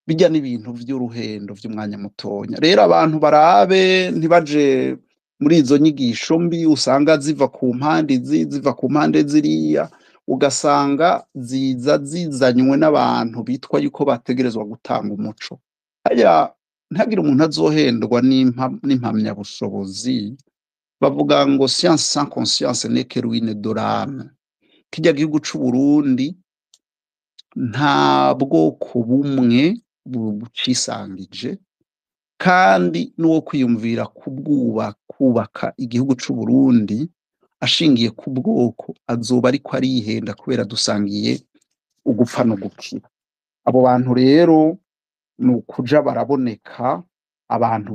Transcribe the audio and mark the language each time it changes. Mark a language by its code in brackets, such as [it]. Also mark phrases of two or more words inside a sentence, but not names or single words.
[rn] bijya n'ibintu vy'uruhendo vy'umwanya mutonya rero abantu barabe ntibaje muri izo nyigisho mbi usanga ziva ku mpande ziva ku mpande ziriya ugasanga ziza zizanywe n'abantu bitwa yuko bategerezwa gutanga umuco haya ntagire umuntu azohendwa n'impamyabushobozi bavuga ngo [fr] science sans conscience n'est que ruine de l'âme [rn] kijya gihugu c'u Burundi nta bwoko bumwe bucisangije kandi n'uwo kwiyumvira kubaka igihugu c'u Burundi ashingiye ku bwoko azoba ariko arihenda kubera dusangiye ugupfa no gukira abo bantu rero ni ukuja baraboneka abantu